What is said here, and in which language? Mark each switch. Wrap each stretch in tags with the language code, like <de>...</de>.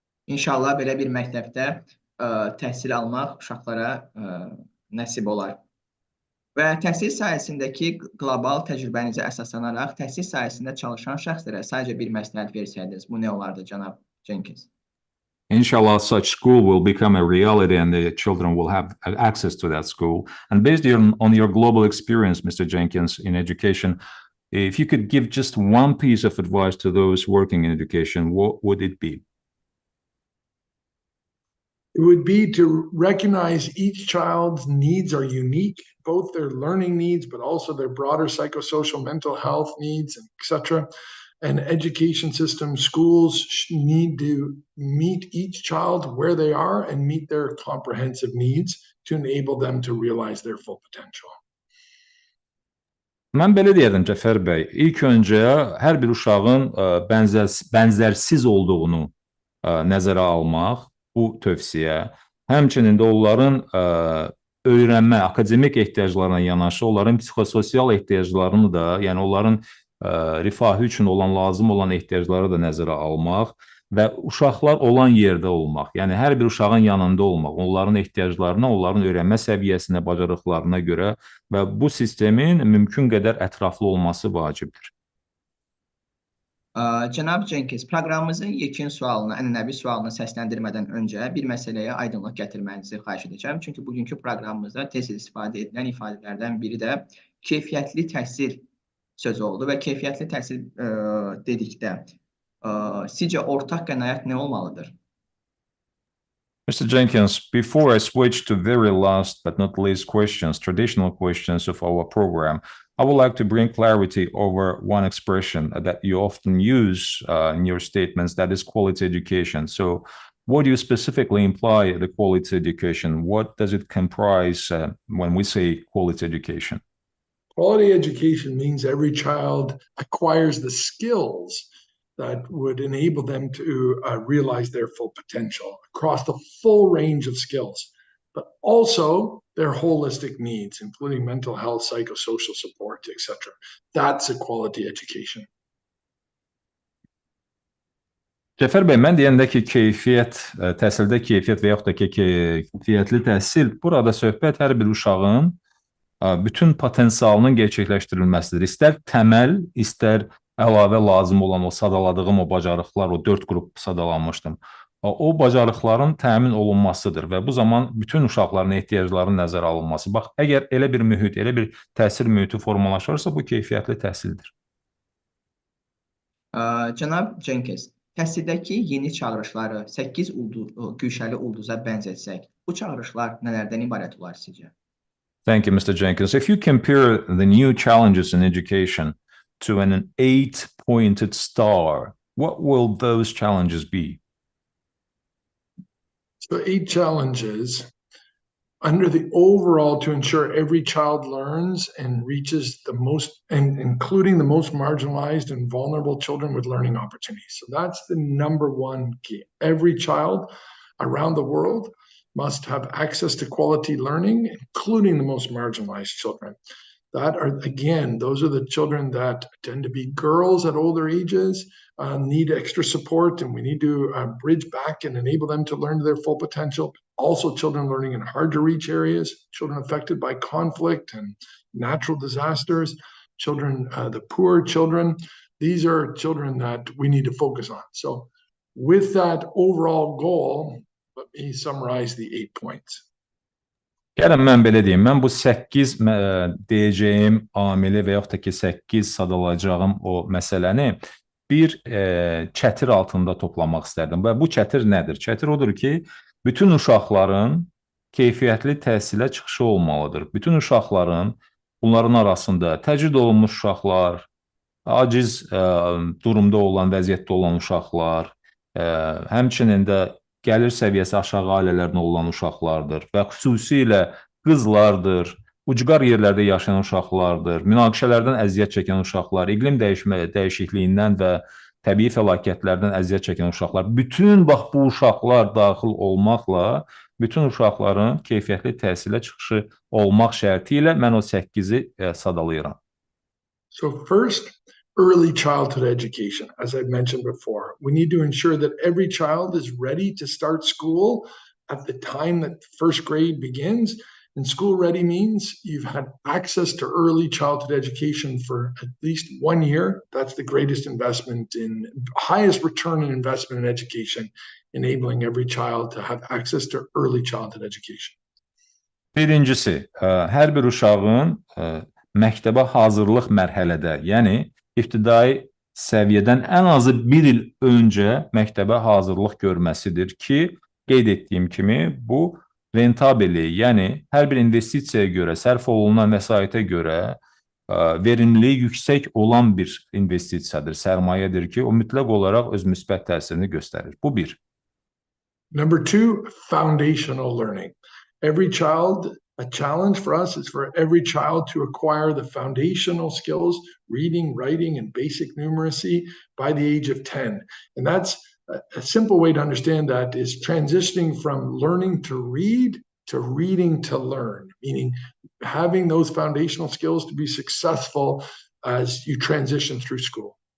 <az>İnşallah belə bir məktəbdə təhsil almaq uşaqlara nəsib olar. Və təhsil sahəsindəki qlobal təcrübənizə əsaslanaraq təhsil sahəsində çalışan şəxslərə sadəcə bir məsləhət versəydiniz, bu nə olardı, cənab Cenkins?</az> <en>Inshallah, such school will become a reality and the children will have access to that school. And based on your global experience, Mr. Jenkins, in education, if you could give just one piece of advice to those working in education, what would it be? It would be to recognize each child's needs are unique, both their learning needs, but also their broader psychosocial mental health needs, etc. And education system, schools need to meet each child where they are and meet their comprehensive needs to enable them to realize their full potential.</en> <az>Mən belə deyərdim, Cəfər bəy, ilk öncə hər bir uşağın bənzərsiz olduğunu nəzərə almaq, bu tövsiyə, həmçinin də onların öyrənmə, akademik ehtiyaclarına yanaşı, onların psixososial ehtiyaclarını da, yəni onların rifahı üçün lazım olan ehtiyacları da nəzərə almaq və uşaqlar olan yerdə olmaq, yəni hər bir uşağın yanında olmaq, onların ehtiyaclarına, onların öyrənmə səviyyəsinə, bacarıqlarına görə və bu sistemin mümkün qədər ətraflı olması vacibdir. Cənab Cenkins, proqramımızın yekun sualını, ənənəvi sualını səsləndirmədən öncə bir məsələyə aydınlıq gətirmənizi xahiş edəcəm. Çünki bugünkü proqramımızda tez istifadə edilən ifadələrdən biri də keyfiyyətli təhsil sözü oldu və keyfiyyətli təhsil dedikdə sizcə ortaq qənaət nə olmalıdır?</az> <en>Mr. Jenkins, before I switch to very last but not least questions, traditional questions of our program, I would like to bring clarity over one expression that you often use in your statements, that is quality education. So what do you specifically imply the quality education? What does it comprise when we say quality education? Quality education means every child acquires the skills that would enable them to realize their full potential across the full range of skills, but also their holistic needs, including mental health, psychosocial support, etc. That's a quality education.</en> <az>Cəfər bəy, mən deyəndə ki, keyfiyyət, təhsildə keyfiyyət və yaxud da ki, keyfiyyətli təhsil, burada söhbət hər bir uşağın bütün potensialının gerçəkləşdirilməsidir. İstər təməl, istər əlavə lazım olan o sadaladığım o bacarıqlar, o 4 qrup sadalanmışdım. O bacarıqların təmin olunmasıdır və bu zaman bütün uşaqların ehtiyaclarının nəzərə alınması. Bax, əgər elə bir mühit, elə bir təhsil mühiti formalaşarsa, bu keyfiyyətli təhsildir. Cənab Cenkins, təhsildəki yeni çağırışları 8 güşəli ulduza bənzətsək, bu çağırışlar nələrdən ibarət olar sizcə?</az> <en>Thank you, Mr. Jenkins. If you compare the new challenges in education to an 8-pointed star, what will those challenges be? So 8 challenges under the overall to ensure every child learns and reaches the most, and including the most marginalized and vulnerable children with learning opportunities. So that's the number one key. Every child around the world must have access to quality learning, including the most marginalized children. That are, again, those are the children that tend to be girls at older ages, need extra support, and we need to bridge back and enable them to learn to their full potential. Also, children learning in hard to reach areas, children affected by conflict and natural disasters, children, the poor children. These are children that we need to focus on. So with that overall goal, let me summarize the 8 points.</en> <az>Gəlin mən belə deyim, mən bu 8 deyəcəyim amili və yaxud da ki 8 sadalayacağım o məsələni bir çətir altında toplamaq istərdim. Və bu çətir nədir? Çətir odur ki, bütün uşaqların keyfiyyətli təhsilə çıxışı olmalıdır. Bütün uşaqların, bunların arasında təcrid olunmuş uşaqlar, aciz durumda olan, vəziyyətdə olan uşaqlar, həmçinin də gəlir səviyyəsi aşağı ailələrində olan uşaqlardır və xüsusilə qızlardır, ucqar yerlərdə yaşayan uşaqlardır, münaqişələrdən əziyyət çəkən uşaqlar, iqlim dəyişikliyindən və təbii fəlakətlərdən əziyyət çəkən uşaqlar, bütün bax bu uşaqlar daxil olmaqla, bütün uşaqların keyfiyyətli təhsilə çıxışı olmaq şərti ilə mən o 8-i sadalayıram.</az> <en>So first, early childhood education, as I mentioned before. We need to ensure that every child is ready to start school at the time that first grade begins. And school ready means you've had access to early childhood education for at least 1 year. That's the greatest investment in, highest return on investment in education, enabling every child to have access to early childhood education.</en> <az>Birincisi, hər bir uşağın məktəbə hazırlıq mərhələdə, yəni İbtidai səviyyədən ən azı 1 il öncə məktəbə hazırlıq görməsidir ki, qeyd etdiyim kimi bu rentabelliyi, yəni hər bir investisiyaya görə, sərf olunan vəsaitə görə verimliliyi yüksək olan bir investisiyadır, sərmayədir ki, o mütləq olaraq öz müsbət təsirini göstərir. Bu bir.</az> <en>Number 2, foundational learning. A challenge for us is for every child to acquire the foundational skills, reading, writing, and basic numeracy by the age of 10. And that's a simple way to understand that is transitioning from learning to read to reading to learn, meaning having those foundational skills to be successful as you transition through school.</en>